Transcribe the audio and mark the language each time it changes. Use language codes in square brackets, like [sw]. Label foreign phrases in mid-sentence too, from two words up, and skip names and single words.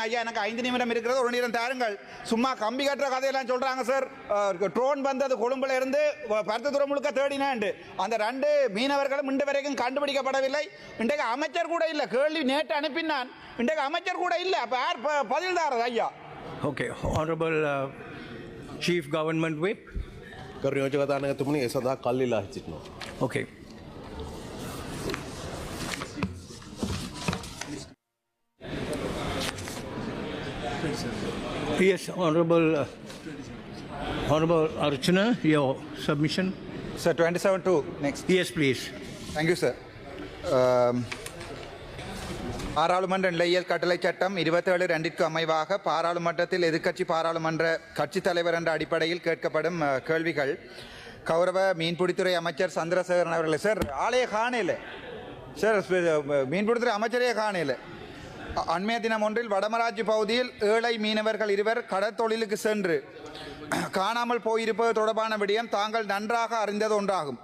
[ta] ஐயா, எனக்கு 5 நிமிடம் இருக்கிறது, 1 நிமிடம் தாருங்கள். சும்மா கம்பி கட்டுற கதையெல்லாம் சொல்றாங்க சார். ட்ரோன் வந்தது கொழும்புல இருந்து பருத்தித்துறை முழுக்க தேடினாண்டு அந்த 2 மீனவர்களும் இன்று வரைக்கும் கண்டுபிடிக்கப்படவில்லை. இன்றைக்கு அமைச்சர் கூட இல்லை. கேள்வி நேற்று அனுப்பினான், இன்றைக்கு அமைச்சர் கூட இல்லை. அப்ப யார் பதில் தாரது? ஐயா. [en] Okay, Honorable Chief Government Whip. [si] කරු නියෝජක කතානායකතුමනි, ඒ සඳහා කල් ඉල්ලා සිටිනවා. [en] Okay. Yes, Honorable Archana, your submission. Sir, 27 to next. Yes, please. Thank you, sir. [ta] பாராளுமன்ற நிலையியல் கட்டளை சட்டம் 27(2) அமைவாக பாராளுமன்றத்தில் எதிர்க்கட்சி பாராளுமன்ற கட்சித் தலைவர் என்ற அடிப்படையில் கேட்கப்படும் கேள்விகள். கௌரவ மீன்பிடித்துறை அமைச்சர் சந்திரசேகரன் அவர்களே. சார், ஆலய காணையில் சார், மீன்பிடித்துறை அமைச்சரே காணையில் அண்மைய தினம் ஒன்றில் வடமராட்சி பகுதியில் ஏழை மீனவர்கள் 2 கடற்தொழிலுக்கு சென்று காணாமல் போயிருப்பது தொடர்பான விடயம் தாங்கள் நன்றாக அறிந்தது ஒன்றாகும்.